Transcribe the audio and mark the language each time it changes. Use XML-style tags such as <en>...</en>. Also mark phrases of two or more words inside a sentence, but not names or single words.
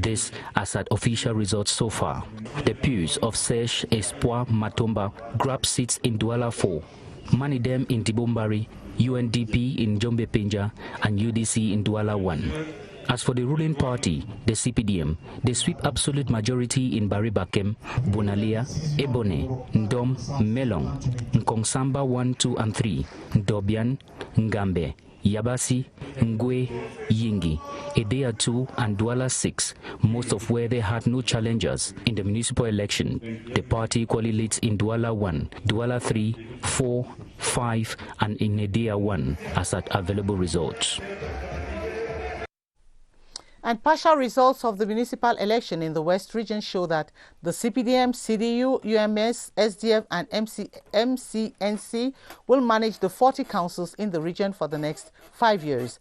<en>This as at official results so far. The pews of Sesh, Espoir, Matomba grab seats in Douala 4, Manidem in Dibombari, UNDP in Jombe Pinja, and UDC in Douala 1. As for the ruling party, the CPDM, they sweep absolute majority in Baribakem, Bonalia, Ebone, Ndom, Melong, Nkongsamba 1, 2, and 3, Ndobian, Ngambe, Yabasi, Ngwe, Yingi, Edea 2, and Douala 6, most of where they had no challengers in the municipal election. The party equally leads in Douala 1, Douala 3, 4, 5, and in Edea 1 as at available results. And partial results of the municipal election in the West region show that the CPDM, CDU, UMS, SDF, and MCNC will manage the 40 councils in the region for the next 5 years.</en>